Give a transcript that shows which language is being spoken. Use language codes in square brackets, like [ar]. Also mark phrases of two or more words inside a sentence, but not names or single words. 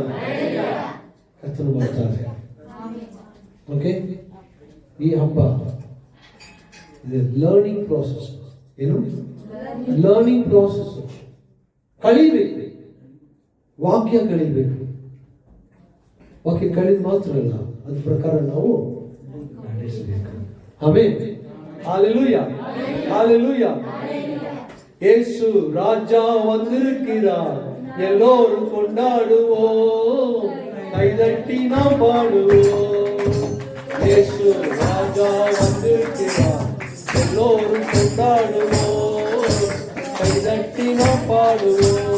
[kn] ಕರ್ತನು ಬರ್ತಾರೆ. ಓಕೆ, ಈ ಹಬ್ಬ ಇದೆ [en] learning process. [kn] ಏನು [en] learning process? [kn] ಕಲಿಬೇಕು. ವಾಕ್ಯ ಕಲಿಬೇಕು. ವಾಕ್ಯ ಕಲಿದ ಮಾತ್ರ ಅಲ್ಲ, ಅದ್ರ ಪ್ರಕಾರ ನಾವು ನಡೆಸಬೇಕು. ಆಮೆನ್. [ta] ஹalleluya, ஹalleluya. இயேசு ராஜா வந்திருக்கிறார், எல்லோரும் கொண்டாடுவோம், கைதட்டி நாம் பாடுவோம். இயேசு ராஜா வந்திருக்கிறார், எல்லோரும் கொண்டாடுவோம், கைதட்டி நாம் பாடுவோம்.